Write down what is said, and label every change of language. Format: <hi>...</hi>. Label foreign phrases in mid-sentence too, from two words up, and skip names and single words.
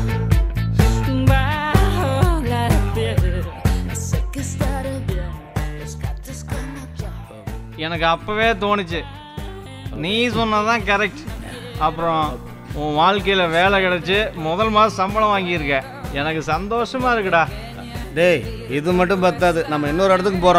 <es>Bajo la piel, sé que estaré bien. Los gatos como yo.</es> <ta>எனக்கு அப்பவே தோணுச்சு, நீ சொன்னதான் கரெக்ட். அப்புறம் உன் வாழ்க்கையில் வேலை கிடச்சி முதல் மாதம் சம்பளம் வாங்கியிருக்க. எனக்கு சந்தோஷமா இருக்குடா. டேய், இது மட்டும் பத்தாது, நம்ம இன்னொரு இடத்துக்கு போகிறோம்.</ta>